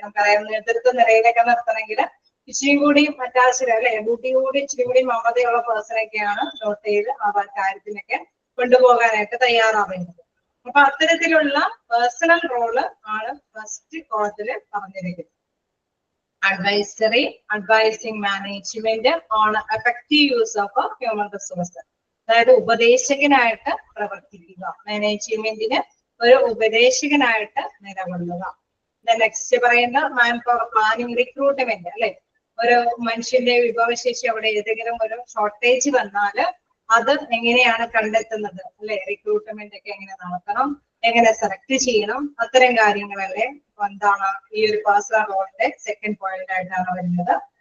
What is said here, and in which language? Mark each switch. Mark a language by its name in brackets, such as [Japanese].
[Malayalam] നമുക്കറിയാം നേതൃത്വ നിലയിലൊക്കെ നിർത്തണമെങ്കിൽ ഇച്ചിരി കൂടി അറ്റാച്ച്ഡ് അല്ലെ ഡ്യൂട്ടി കൂടി ഇച്ചിരി കൂടി മമതയുള്ള പേഴ്സണൊക്കെയാണ് നോട്ട് ചെയ്ത് ആ കാര്യത്തിനൊക്കെ കൊണ്ടുപോകാനായിട്ട് തയ്യാറാവേണ്ടത്. അപ്പൊ അത്തരത്തിലുള്ള പേഴ്സണൽ റോള് ആണ് ഫസ്റ്റ് കോളത്തില് പറഞ്ഞിരിക്കുന്നത്. [English] advisory, advising management on effective use of a human resource. [Malayalam] അതായത് ഉപദേശകനായിട്ട് പ്രവർത്തിക്കുക, മാനേജ്മെന്റിന് ഒരു ഉപദേശകനായിട്ട് നിലകൊള്ളുക. നെക്സ്റ്റ് പറയുന്ന മാൻ പവർ പ്ലാനിങ്, റിക്രൂട്ട്മെന്റ് അല്ലെ. ഒരു മനുഷ്യന്റെ വിഭവശേഷി അവിടെ ഏതെങ്കിലും ഒരു ഷോർട്ടേജ് വന്നാല് അത് എങ്ങനെയാണ് കണ്ടെത്തുന്നത് അല്ലെ, റിക്രൂട്ട്മെന്റ് ഒക്കെ എങ്ങനെ നടത്തണം, എങ്ങനെ സെലക്ട് ചെയ്യണം, അത്തരം കാര്യങ്ങളല്ലേ എന്താണ് ഈ ഒരു പേഴ്സണൽ റോളിന്റെ സെക്കൻഡ് പോയിന്റ് ആയിട്ടാണ് വരുന്നത്.